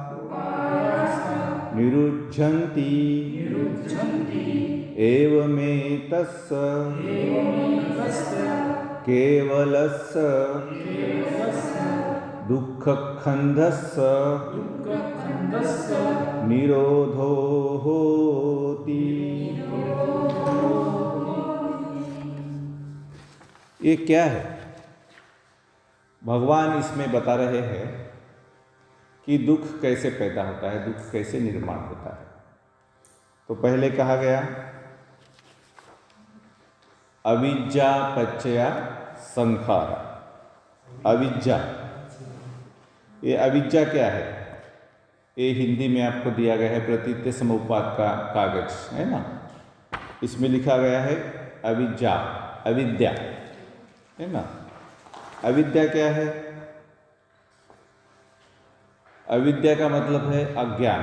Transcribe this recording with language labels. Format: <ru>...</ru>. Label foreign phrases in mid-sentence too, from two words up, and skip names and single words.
<pi>निरुद्धन्ति एवमेतस्य केवलस्य दुःखखण्डस्य निरोधो होति।</pi> <hi>ये क्या है? भगवान इसमें बता रहे हैं कि दुख कैसे पैदा होता है, दुख कैसे निर्माण होता है। तो पहले कहा गया</hi> <pi>अविद्या पच्चया संखारा।</pi> <hi>अविद्या, ये अविद्या क्या है? ये हिंदी में आपको दिया गया है प्रतीत्य समुपपाद का कागज है ना, इसमें लिखा गया है अविद्या, अविद्या है ना। अविद्या क्या है? अविद्या का मतलब है अज्ञान।</hi>